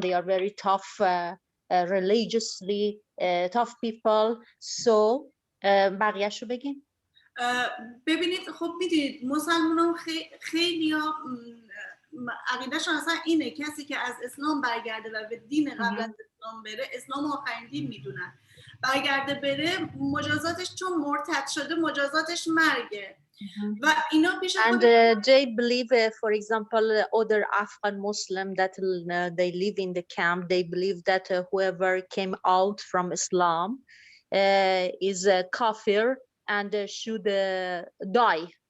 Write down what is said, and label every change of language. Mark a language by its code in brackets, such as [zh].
[en] They are very tough, religiously tough people. [fa] So بقیه‌شو بگین. ببینید خب میدونید مسلمانان خیلی ها عقیدهشون اصلا اینه کسی که از اسلام برگرده و به دین قبل از اسلام بره، اسلام آخرین دین میدونن، برگرده بره مجازاتش چون مرتد شده مجازاتش مرگه. و اینا پیش [en] And they believe, for example, other Afghan Muslim that they live in the camp, they believe that whoever came out from Islam is a kafir and should die.